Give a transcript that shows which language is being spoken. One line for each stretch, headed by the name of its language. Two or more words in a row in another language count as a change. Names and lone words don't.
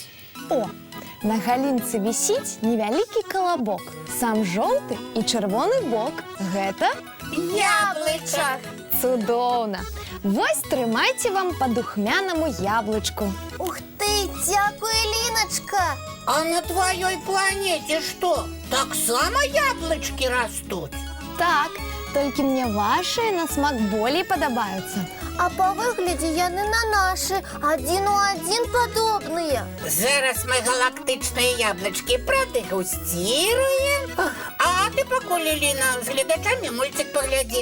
Belarusian: О, на галінцы вісіць невялікі калабок. Сам жоўты і чырвоны бок. Гэта Яблычак. цудоўна. Вось трымайце вам па духмянаму яблычку. Ух ты, дзякуй, Ліночка.
Russian: А на твоей планете что,
Belarusian: так само
Russian: яблочки растут?
Belarusian: Так, толькі мне вашыя на смак болей падабаюцца. А па выглядзе яны на нашы, адзін у адзін падобныя. Зараз мы галактычныя
Russian: яблочки продегустируем.
Belarusian: А ты пакуль, Ліна, з гледачамі мультик паглядзі.